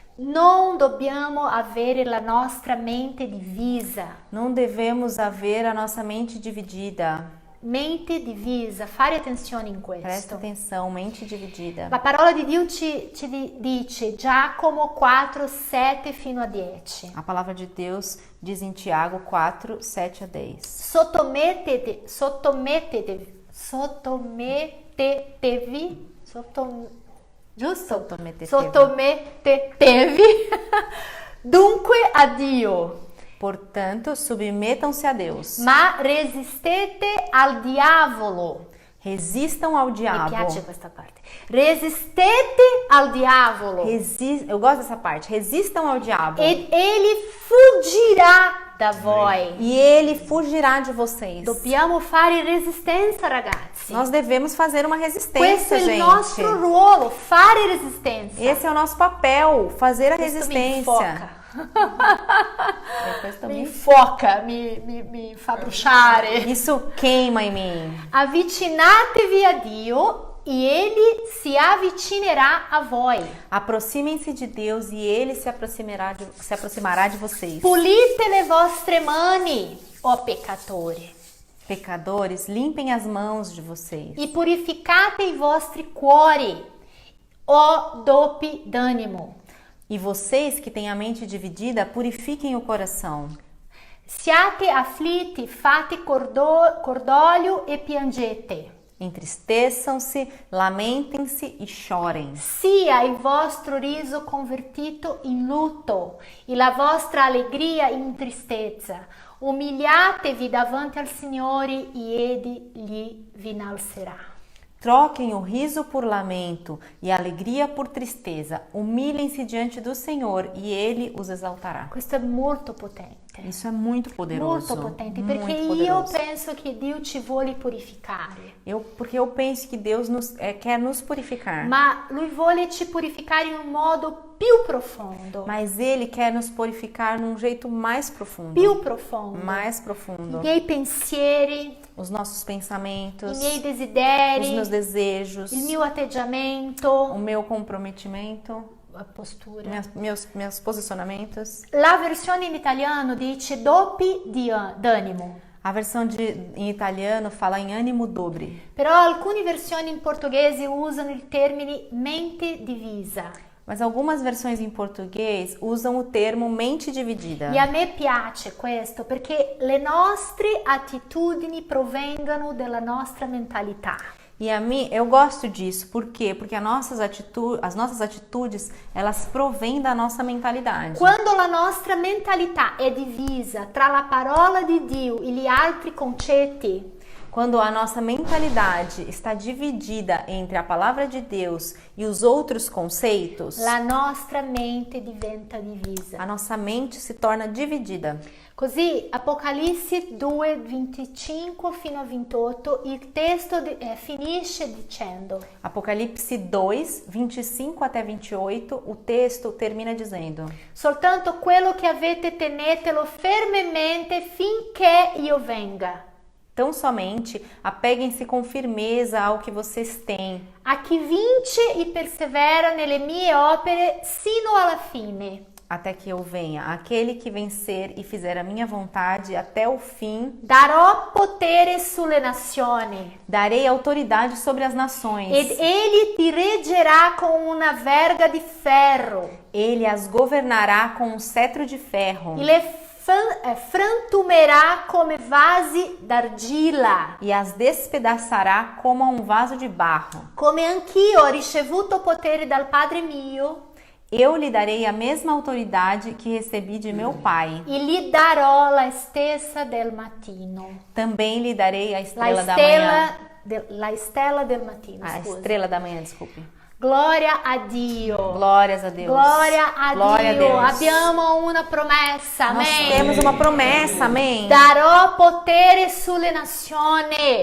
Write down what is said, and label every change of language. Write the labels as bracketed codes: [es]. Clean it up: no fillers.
[it] Non dobbiamo avere la nostra mente divisa. [pt] Não devemos haver a nossa mente dividida. [it] Mente divisa, fare attenzione in [pt] Presta [it] questo. [pt] atenção, mente dividida. [it] La parola di Dio ci dice Giacomo 4, 7 fino a 10. [pt] A palavra de Deus diz em Tiago 4, 7 a 10. [it] Sottomettetevi, giusto? Sottomettetevi dunque a Dio, [pt] Portanto, submetam-se a Deus. [it] ma resistete al diavolo. [pt] Resistam ao [it] Mi [pt] diabo. [it] piace questa parte. Resistete al diavolo [pt] Eu gosto dessa parte. Resistam ao diabo. [it] ed egli fuggirà da voi. [pt] E ele fugirá de vocês. [it] Dobbiamo fare resistenza, ragazzi. [pt] Nós devemos fazer uma [it] Questo [pt] resistência, [it] è il [pt] gente. [it] nostro ruolo, fare resistenza. [pt] Esse é o nosso papel, fazer a [it] Questo mi [pt] resistência. [it] infoca. [pt] Depois [it] Mi [pt] também. [it] infoca, mi fa bruciare. [pt] Isso queima em mim. [it] Avvicinatevi a Dio e Ele si avvicinerà a voi. [pt] Aproximem-se de Deus e Ele se aproximará de vocês. [it] Pulite le vostre mani, ó peccatori, [pt] Pecadores, limpem as mãos de vocês. [it] e purificate i vostri cuori, ó doppi d'animo. [pt] E vocês que têm a mente dividida, purifiquem o coração. [it] Siate afflitti, fate cordoglio e piangete. [pt] Entristeçam-se, lamentem-se e chorem. [it] Sia il vostro riso convertito in lutto e la vostra allegria in tristezza. Umiliatevi davanti al Signore e Egli vi innalzerà. [pt] Troquem o riso por lamento e a alegria por tristeza. Humilhem-se diante do Senhor e Ele os exaltará. [it] Questo è molto potente. [pt] Isso é muito poderoso. [it] Molto potente, [pt] muito [it] perché io [pt] poderoso. [it] penso che Dio ci vuole purificare. [pt] Porque eu penso que Deus quer nos purificar. [it] Ma Lui vuole ci purificare in un modo più profondo. [pt] Mas Ele quer nos purificar num jeito mais profundo. [it] Più profondo. [pt] Mais profundo. [it] I miei pensieri, [pt] Os nossos pensamentos, [it] i miei [pt] os [it] desideri, [pt] meus desejos, [it] il mio atteggiamento, [pt] o meu comprometimento, a postura. meus posicionamentos. [it] La versione in italiano dice doppi d'animo, [pt] A versão em italiano fala em ânimo dobre. [it] però alcune versioni in portoghese usano il termine mente divisa. [pt] Mas algumas versões em português usam o termo mente dividida. [it] E a me piace questo perché le nostre attitudini provengono dalla nostra mentalità. [pt] E a mim, eu gosto disso. Por quê? Porque as nossas atitudes, elas provêm da nossa mentalidade. [it] Quando la nostra mentalità è divisa tra la parola di Dio e gli altri concetti, [pt] Quando a nossa mentalidade está dividida entre a palavra de Deus e os outros conceitos, [it] la nostra mente diventa divisa. [pt] a nossa mente se torna dividida. [it] Così Apocalisse 2, 25 fino a 28, il testo finisce dicendo: [pt] Apocalipse 2, 25 até 28, o texto termina dizendo: [it] soltanto quello che avete tenetelo fermemente finché io venga. [pt] Tão somente apeguem-se com firmeza ao que vocês têm. [it] A chi vince e persevera nelle mie opere sino alla fine. [pt] Até que eu venha, aquele que vencer e fizer a minha vontade até o fim, [it] Darò potere sulle nazioni. [pt] darei autoridade sobre as nações. [it] Ed egli ti reggerà con una verga di ferro. [pt] Ele as governará com um cetro de ferro [it] E le frantumerà come vasi d'argilla. [pt] e as despedaçará como a um vaso de barro. [it] Come anch'io ho ricevuto potere dal Padre mio, [pt] Eu lhe darei a mesma autoridade que recebi de meu Pai. [it] e gli darò la stessa del mattino. [pt] Também lhe darei a estrela da manhã. [it] La stella del mattino, [pt] A [it] scusa. [pt] estrela da manhã, desculpe. [it] Gloria a Dio. [pt] Glórias a Deus. Glória a Glória [it] Dio. [pt] a Deus. [it] Abbiamo una promessa. [pt] Nós Amém. temos uma promessa, amém. [it] Darò potere sulle nazioni.